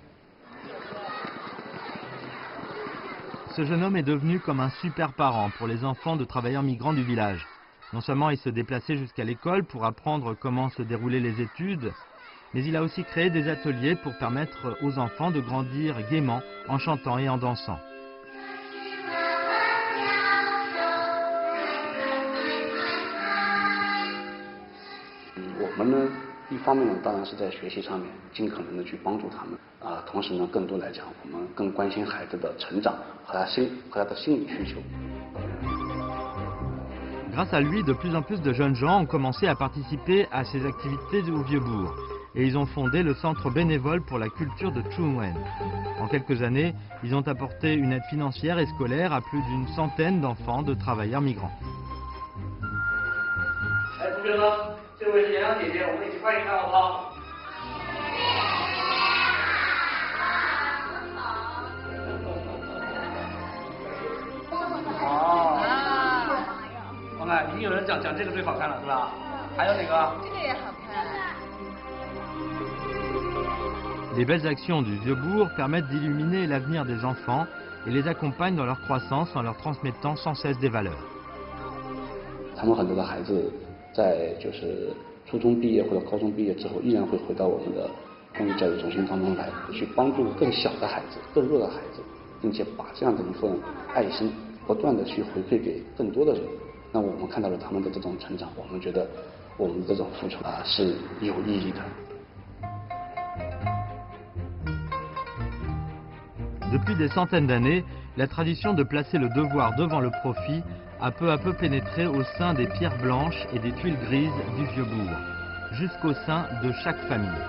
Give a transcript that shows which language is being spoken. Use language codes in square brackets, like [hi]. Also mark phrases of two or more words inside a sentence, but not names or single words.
[fr] Ce jeune homme est devenu comme un super parent pour les enfants de travailleurs migrants du village. Non seulement il se déplaçait jusqu'à l'école pour apprendre comment se déroulaient les études, mais il a aussi créé des ateliers pour permettre aux enfants de grandir gaiement en chantant et en dansant. [zh] 我们呢，一方面呢，当然是在学习上面尽可能的去帮助他们同时呢，更多来讲，我们更关心孩子的成长和他的心理需求。 [fr] Grâce à lui, de plus en plus de jeunes gens ont commencé à participer à ces activités au Vieux-Bourg et ils ont fondé le centre bénévole pour la culture de Chunwen. En quelques années, ils ont apporté une aide financière et scolaire à plus d'une centaine d'enfants de travailleurs migrants. [zh] 同学们，这位是洋洋姐姐，我们一起看一看好不好？已经有人讲这个最好看了，是吧？还有哪个？这个也好看。 [fr] Les belles actions du Vieux-Bourg permettent d'illuminer l'avenir des enfants et les accompagnent dans leur croissance en leur transmettant sans cesse des valeurs. [zh] 他们很多的孩子在就是初中毕业或者高中毕业之后，依然会回到我们的公益教育中心当中来，去帮助更小的孩子、更弱的孩子，并且把这样的一份爱心不断的去回馈给更多的人。那我们看到了他们的这种成长，我们觉得我们这种付出是有意义的。 [fr] Depuis des centaines d'années, la tradition de placer le devoir devant le profit a peu à peu pénétré au sein des pierres blanches et des tuiles grises du Vieux-Bourg, jusqu'au sein de chaque famille.